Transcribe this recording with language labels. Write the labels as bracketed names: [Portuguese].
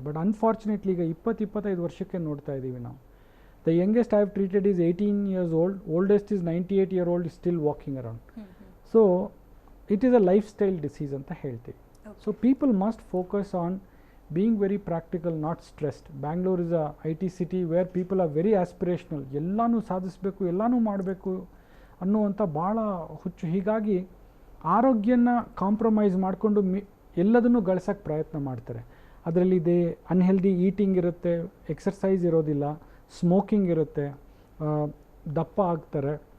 [English] but unfortunately [Kannada] ಈಗ 20-25 ವರ್ಷಕ್ಕೆ ನೋಡ್ತಾ ಇದ್ದೀವಿ ನಾವು. [English] The youngest I have treated is 18 years old, oldest is 98-year-old is still walking around. So it is a lifestyle disease [Kannada] ಅಂತ ಹೇಳ್ತೀವಿ. [English] So people must focus on being very practical, not stressed. Bangalore is a IT city where people are very aspirational. [Kannada] ಎಲ್ಲನೂ ಸಾಧಿಸಬೇಕು, ಎಲ್ಲನೂ ಮಾಡಬೇಕು ಅನ್ನುವಂಥ ಭಾಳ ಹುಚ್ಚು. ಹೀಗಾಗಿ ಆರೋಗ್ಯನ ಕಾಂಪ್ರಮೈಸ್ ಮಾಡಿಕೊಂಡು ಎಲ್ಲದನ್ನು ಗಳಿಸೋಕ್ಕೆ ಪ್ರಯತ್ನ ಮಾಡ್ತಾರೆ. ಅದರಲ್ಲಿ ಅನ್ಹೆಲ್ದಿ ಈಟಿಂಗ್ ಇರುತ್ತೆ, ಎಕ್ಸರ್ಸೈಸ್ ಇರೋದಿಲ್ಲ, ಸ್ಮೋಕಿಂಗ್ ಇರುತ್ತೆ, ದಪ್ಪ ಆಗ್ತಾರೆ.